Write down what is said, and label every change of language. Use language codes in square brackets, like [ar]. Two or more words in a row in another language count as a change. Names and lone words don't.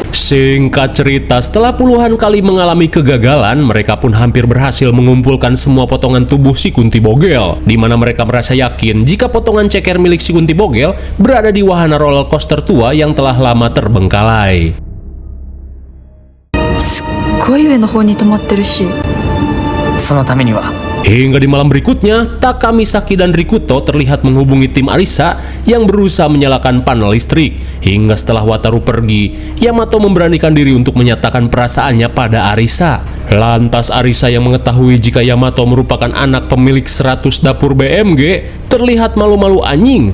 [id] Singkat cerita, setelah puluhan kali mengalami kegagalan, mereka pun hampir berhasil mengumpulkan semua potongan tubuh si Kunti Bogel, di mana mereka merasa yakin jika potongan ceker milik si Kunti Bogel berada di wahana [en] roller coaster [id] tua yang telah lama terbengkalai. [ja] すっごい上の方に止まってるし、そのためには [id] Hingga di malam berikutnya, Taka, Misaki, dan Rikuto terlihat menghubungi tim Arisa yang berusaha menyalakan panel listrik. Hingga setelah Wataru pergi, Yamato memberanikan diri untuk menyatakan perasaannya pada Arisa. Lantas Arisa yang mengetahui jika Yamato merupakan anak pemilik 100 dapur BMG, terlihat malu-malu anjing.